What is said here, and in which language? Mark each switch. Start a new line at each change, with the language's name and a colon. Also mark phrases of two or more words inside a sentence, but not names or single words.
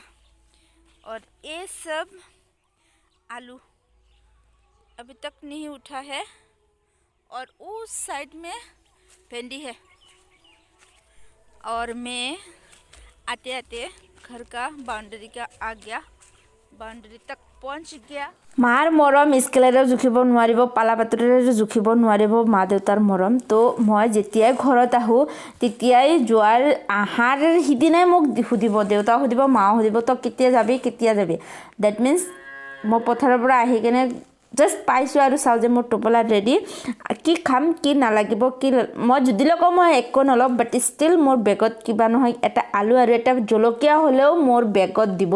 Hindi: और ये सब आलू अभी तक नहीं उठा है, और उस साइड में भिंडी है। और मैं आते आते घर का बाउंड्री का आ गया, बाउंड्री तक पहुँच गया।
Assamese: मार मरम स्केलेৰে জুখিব নোৱাৰিব, পালা পাতৰেৰে জুখিব নোৱাৰিব মা দেউতাৰ মৰম। তো মই যেতিয়াই ঘৰত আহোঁ তেতিয়াই যোৱাৰ আহাৰ সিদিনাই মোক সুধিব, দেউতাও সুধিব, মাও সুধিব, তই কেতিয়া যাবি।
English: that means
Assamese: মই পথাৰৰ পৰা আহি কিনে জাষ্ট পাইছোঁ আৰু চাওঁ যে মোৰ টোপোলা ৰেডি, কি খাম কি নালাগিব, মই যদিলৈ কওঁ মই একো নলওঁ,
English: but still
Assamese: মোৰ বেগত কিবা নহয় এটা আলু আৰু এটা জলকীয়া হ'লেও মোৰ বেগত দিবই।